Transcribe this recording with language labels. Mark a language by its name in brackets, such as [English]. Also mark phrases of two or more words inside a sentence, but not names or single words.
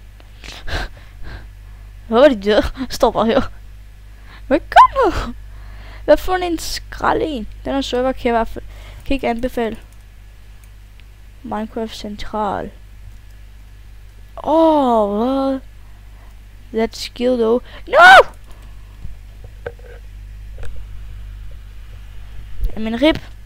[Danish] Jeg håber, de dør. Står bare her. Hvad kommer? Hvad for en skrald en? Den her server kan jeg i hvert fald ikke anbefale. Minecraft Central. Hvad? [English] That skill though. No! [Danish] Jamen rip.